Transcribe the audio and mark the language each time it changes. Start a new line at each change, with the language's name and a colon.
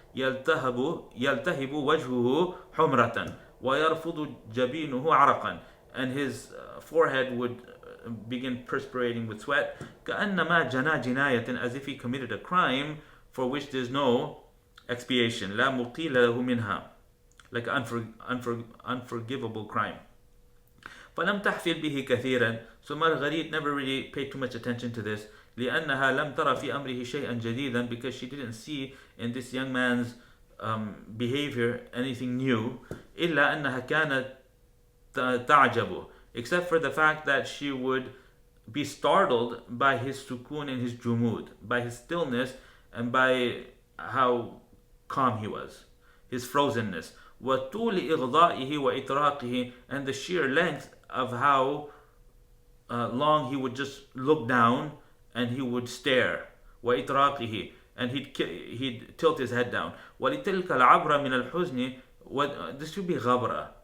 Arabic: يلتهب وجهه حمرة ويرفض جبينه عرقا,
English: and his forehead would begin perspirating with sweat.
Arabic: كأنما جنى جناية,
English: as if he committed a crime for which there's no expiation.
Arabic: لا مقيل له منها,
English: like unforgivable crime.
Arabic: فلم تحفل به كثيرا,
English: so Marguerite never really paid too much attention to this.
Arabic: لأنها لم ترى في أمره شيئا جديدا,
English: because she didn't see in this young man's behavior anything new.
Arabic: إلا أنها كانت تعجبه,
English: except for the fact that she would be startled by his sukun and his jumud, by his stillness and by how calm he was, his frozenness.
Arabic: وطول إغضائه وإطراقه,
English: and the sheer length of how long he would just look down and he would stare.
Arabic: وإطراقه,
English: and he'd tilt his head down.
Arabic: ولتلك العبرة من الحزن,
English: this should be
Arabic: غبرة.